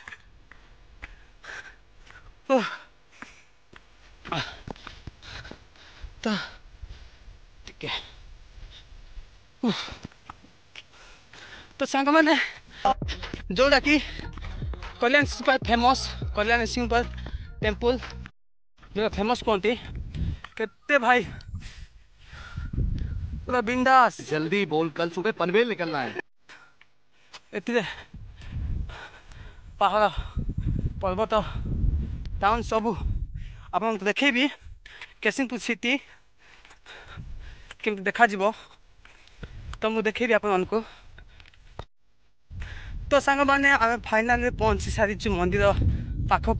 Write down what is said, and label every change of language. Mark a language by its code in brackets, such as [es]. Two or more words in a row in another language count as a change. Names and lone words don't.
[or] ତ ଟିକେ ତ ସାଙ୍ଗମାନେ ଯେଉଁଟାକି କଲ୍ୟାଣ ସିଂ ଫେମସ୍ କଲ୍ୟାଣ ସିଂ ଟେମ୍ପଲ୍ ଯେଉଁଟା ଫେମସ୍ କୁହନ୍ତି। କେତେ ଭାଇ ପୁରା बिंदास। [hi] जल्दी बोल, कल सुबह पनवेल निकलना है। [or] ଏଥିରେ ପାହାଡ଼ ପର୍ବତ ଟାଉନ୍ ସବୁ ଆପଣଙ୍କୁ ଦେଖେଇବି। କେସିଂପୁର ସିଟି କେମିତି ଦେଖାଯିବ ତ ମୁଁ ଦେଖେଇବି ଆପଣମାନଙ୍କୁ। ତ ସାଙ୍ଗମାନେ ଆମେ ଫାଇନାଲରେ ପହଞ୍ଚି ସାରିଛୁ ମନ୍ଦିର ପାଖକୁ।